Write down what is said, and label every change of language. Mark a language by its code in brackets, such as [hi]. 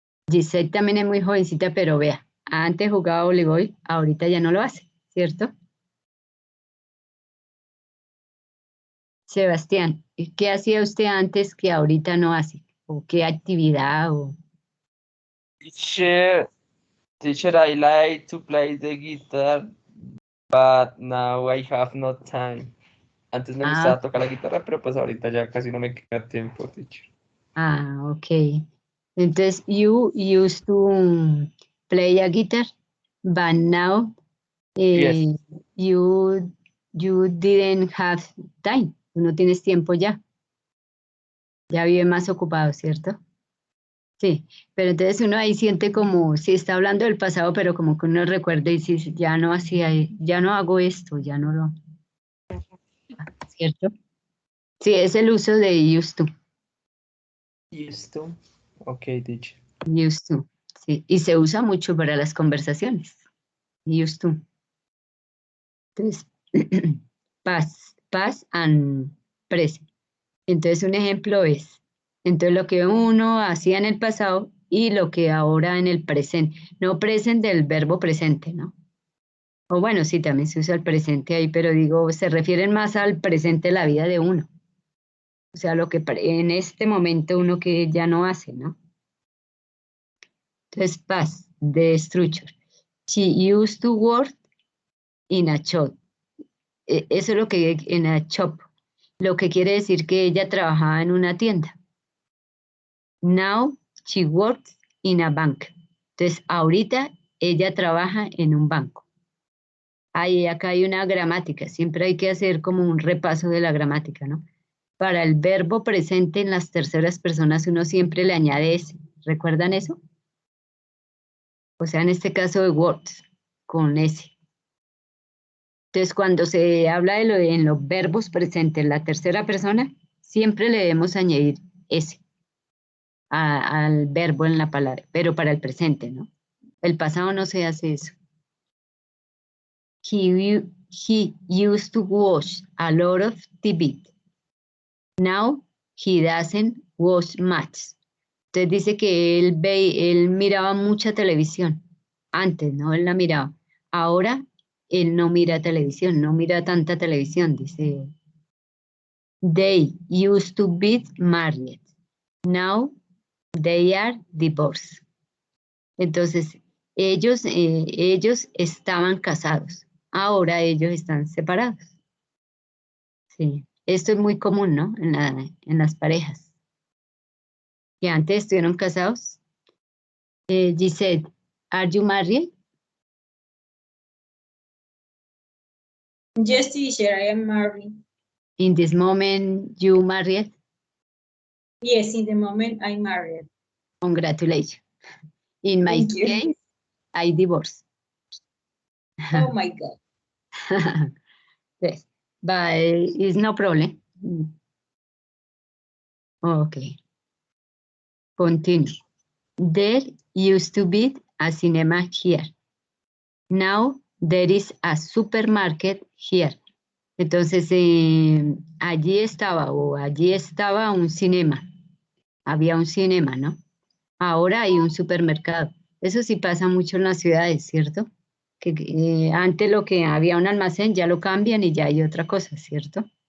[es] Giselle también es muy jovencita, pero vea, antes jugaba voleibol, ahorita ya no lo hace, ¿cierto? Sebastián, ¿qué hacía usted antes que ahorita no hace? ¿O qué actividad? [en] Teacher, I like to play the guitar, but now I have no time. [es] Antes me gustaba tocar la guitarra, pero pues ahorita ya casi no me queda tiempo, teacher. [en] Ok. Entonces, you used to play a guitar, but now Yes. you didn't have time. [es] Tú no tienes tiempo ya. Ya vive más ocupado, ¿cierto? Sí, pero entonces uno ahí siente como, si está hablando del pasado, pero como que uno recuerda y dice, ya no hacía, ya no hago esto, ya no lo, ¿cierto? Sí, es el uso de used to. [en] Used to. Ok, teacher. [es] Used to, sí. Y se usa mucho para las conversaciones. [en] Used to. Entonces, past and present. [es] Entonces, un ejemplo es, entonces lo que uno hacía en el pasado y lo que ahora en el presente. No present del verbo presente, ¿no? O bueno, sí, también se usa el presente ahí, pero digo, se refieren más al presente de la vida de uno. O sea, lo que en este momento uno que ya no hace, ¿no? [en] Entonces, past, de structure. She used to work in a shop. [es] Eso es lo que en a shop. Lo que quiere decir que ella trabajaba en una tienda. Now she works in a bank. Entonces, ahorita ella trabaja en un banco. Acá hay una gramática. Siempre hay que hacer como un repaso de la gramática, ¿no? Para el verbo presente en las terceras personas uno siempre le añade ese. ¿Recuerdan eso? O sea, en este caso de works, con ese. Entonces, cuando se habla en los verbos presentes en la tercera persona, siempre le debemos añadir ese al verbo en la palabra, pero para el presente, ¿no? El pasado no se hace eso. [en] He used to watch a lot of TV. Now he doesn't watch much. [es] Entonces dice que él miraba mucha televisión. Antes, ¿no? Él la miraba. Ahora él no mira televisión, no mira tanta televisión, dice. They used to be married. [en] Now they are divorced. [es] Entonces, ellos estaban casados. Ahora ellos están separados. Sí, esto es muy común, ¿no? En las parejas. Que antes estuvieron casados. [en] Gisette, are you married? Yes, teacher, I am married. In this moment, you married? Yes, in the moment I'm married. Congratulations. In my Thank you. case, I divorced. Oh my God. Yes, but it's no problem. Okay. Continue. There used to be a cinema here. Now there is a supermarket here. [es] Entonces, allí estaba un cinema. Había un cinema, ¿no? Ahora hay un supermercado. Eso sí pasa mucho en las ciudades, ¿cierto? Que antes lo que había un almacén ya lo cambian y ya hay otra cosa, ¿cierto?